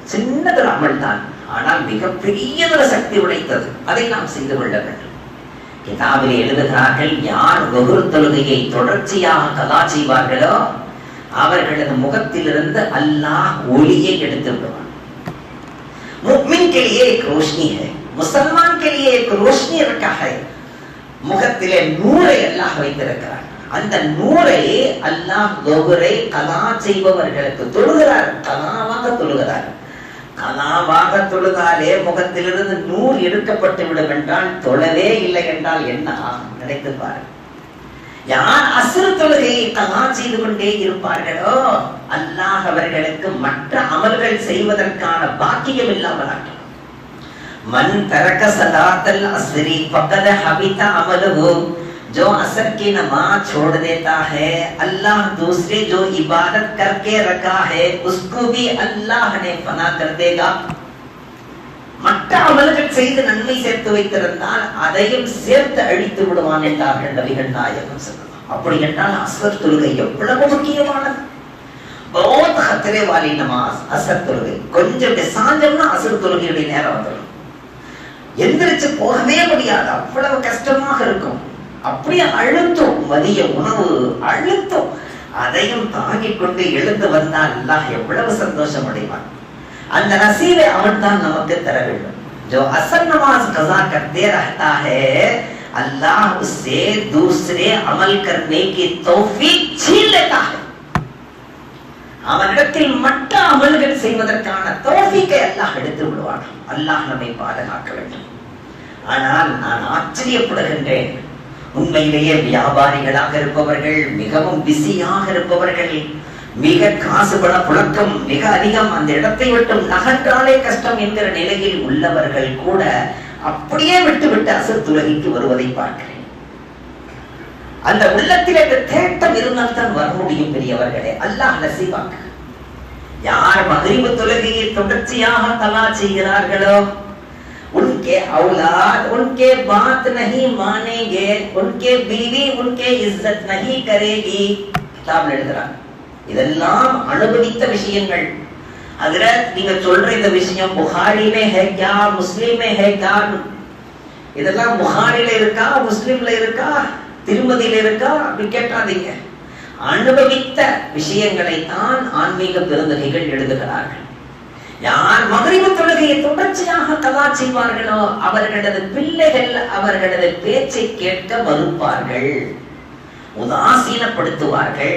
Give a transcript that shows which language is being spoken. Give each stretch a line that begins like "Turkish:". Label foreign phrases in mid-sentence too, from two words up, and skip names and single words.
Tamil: சின்னதொரு அமல் தான், ஆனால் மிகப்பெரியதொரு சக்தி உடைத்தது. அதை நாம் செய்து கொள்ள வேண்டும். கிதாபிலே எழுதுகிறார்கள், யார் வஹுர் தொழுகையை தொடர்ச்சியாக கலா செய்வார்களோ அவர்களது முகத்திலிருந்து அல்லாஹ் ஒளியை எடுத்து விடுவார்.
Hindi: முஃமின் के लिए एक रोशनी है, मुसलमान के लिए एक रोशनी रखा है.
Tamil: முகத்திலே நூரை அல்லாஹ் வைத்திருக்கிறார். அந்த நூரை அல்லாஹ் வஹுரை கலா செய்பவர்களுக்கு தொழுகிறார், கலாவாக தொழுகிறார். கலாவாக தொழுதாலே முகத்திலிருந்து நூறு எடுக்கப்பட்டு விடும் என்றால், தொழவே இல்லை என்றால் என்ன ஆகும் நினைத்து பாருங்கள். யார் அஸ்ர் தொழுகையை கலா செய்து கொண்டே இருப்பார்களோ அல்லாஹ் அவர்களுக்கு மற்ற அமல்கள் செய்வதற்கான பாக்கியம் இல்லாமல் ஆகும்.
Arabic: من ترك صلاة العصر فقد حبط عمله
Hindi: जो असर की नमाज छोड़ देता है, अल्लाह दूसरे जो इबादत करके रखा है उसको भी अल्लाह ने फना कर देगा.
Tamil: மற்ற அமல்கள் செய்து நன்மை சேர்த்து வைத்திருந்தால் அதையும் சேர்த்து அழித்து விடுவான் என்றார்கள் நபிகள் நாயகம் ஸல்லல்லாஹு. அப்படி என்றால் அஸ்ர் தொழுகை எவ்வளவு முக்கியமானது.
Hindi: बहुत खतरे वाली नमाज
Tamil: அஸ்ர் தொழுகை. கொஞ்சம் சாஞ்சம்னா அஸ்ர் தொழுகையுடைய நேரம் வந்துடும். எந்திரிச்சு போகவே முடியாது, அவ்வளவு கஷ்டமாக இருக்கும். அப்படியே அழுத்தம், மதிய உணவு அழுத்தம், அதையும் தாங்கிக் கொண்டு எழுந்து வந்தால் அல்லாஹ் எவ்வளவு சந்தோஷம் அடைவான். அந்த நசீபை அவன் தான் நமக்கு தர வேண்டும்.
Hindi: जो असर नमाज कज़ा करते रहता है अल्लाह उससे दूसरे अमल करने की तौफीक छीन लेता है.
Tamil: அவனிடத்தில் மற்ற அமல்கள் செய்வதற்கான தௌஃபீக்கை அல்லாஹ் எடுத்து விடுவான். அல்லாஹ் நம்மை பாதுகாக்க வேண்டும். ஆனால் நான் ஆச்சரியப்படுகின்றேன், உண்மையிலேயே வியாபாரிகளாக இருப்பவர்கள், மிகவும் பிஸியாக இருப்பவர்கள், மிக காசுபட புழக்கம் மிக அதிகம், அந்த இடத்தை விட்டு நகன்றாலே கஷ்டம் என்கிற நிலையில் உள்ளவர்கள் கூட அப்படியே விட்டு அசர் தொழுகைக்கு வருவதை பார்க்கிறேன். அந்த உள்ளத்தில் அந்த தேட்டம் இருந்தால் தான் வர முடியும். பெரியவர்களே, அல்லாஹ் நசீபாக்க. யார் மக்ரிப் தொழுகையை தொடர்ச்சியாக தலா செய்கிறார்களோ
Hindi: उनके औलाद उनके बात नहीं मानेंगे, उनके बीवी उनके इज्जत नहीं करेगी.
Tamil: கிதாப்ல எழுதுறாங்க. இதெல்லாம் அனுபவித்த விஷயங்கள். ஹஜ்ரத் நீங்க சொல்ற இந்த விஷயம் புகாரி
Hindi: में है क्या, मुस्लिम में है क्या?
Tamil: இதெல்லாம் புகாரில இருக்கா, முஸ்லிம்ல இருக்கா, திருமதியில இருக்கா அப்படி கேட்டாதீங்க. அனுபவித்த விஷயங்களை தான் ஆன்மீக பெருந்தகைகள் எழுதுகிறார்கள். யார் மக்ரிப் தொழுகையை தொடர்ச்சியாக கலா செய்வார்களோ அவர்களது பிள்ளைகள் அவர்களது பேச்சை கேட்க மறுப்பார்கள், உதாசீனப்படுத்துவார்கள்.